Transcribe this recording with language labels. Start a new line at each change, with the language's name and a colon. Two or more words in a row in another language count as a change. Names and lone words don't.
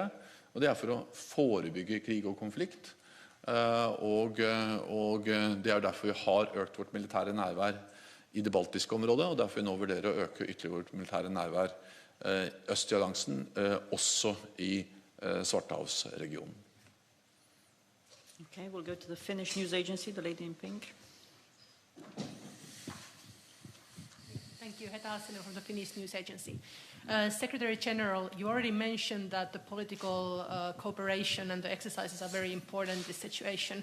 Norwegian: Og det er for å forebygge krig og konflikt. Og det er derfor vi har økt vårt militære nærvær i det baltiske området, og derfor vi nå vurderer å øke ytterligere vårt militære nærvær østlige alliansen, også i Svartehavsregionen.
English: Okay, we'll go to the Finnish news agency, the lady in pink. Thank you. Heta Hassinen from the Finnish News Agency. Secretary General, you already mentioned that the political cooperation and the exercises are very important in this situation.